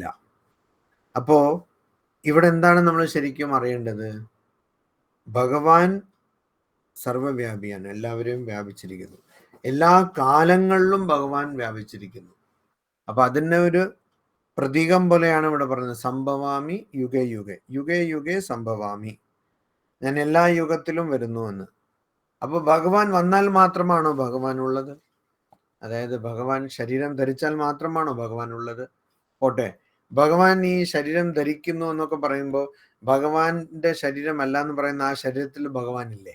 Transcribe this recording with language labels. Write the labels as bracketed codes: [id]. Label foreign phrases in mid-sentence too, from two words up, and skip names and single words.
[ml] അപ്പോ ഇവിടെ എന്താണ് നമ്മൾ ശരിക്കും അറിയേണ്ടത്? ഭഗവാൻ സർവവ്യാപിയാണ്, എല്ലാവരെയും വ്യാപിച്ചിരിക്കുന്നു. എല്ലാ കാലങ്ങളിലും ഭഗവാൻ വ്യാപിച്ചിരിക്കുന്നു. അപ്പൊ അതിൻ്റെ ഒരു പ്രതീകം പോലെയാണ് ഇവിടെ പറയുന്നത്, [sa] സംഭവാമി യുഗേ യുഗേ, യുഗേ യുഗേ സംഭവാമി, [ml] ഞാൻ എല്ലാ യുഗത്തിലും വരുന്നു എന്ന്. അപ്പോൾ ഭഗവാൻ വന്നാൽ മാത്രമാണോ ഭഗവാൻ ഉള്ളത്? അതായത് ഭഗവാൻ ശരീരം ധരിച്ചാൽ മാത്രമാണോ ഭഗവാൻ ഉള്ളത്? പോട്ടെ, ഭഗവാൻ ഈ ശരീരം ധരിക്കുന്നു എന്നൊക്കെ പറയുമ്പോൾ ഭഗവാന്റെ ശരീരമല്ല എന്ന് പറയുന്ന ആ ശരീരത്തിൽ ഭഗവാൻ ഇല്ലേ?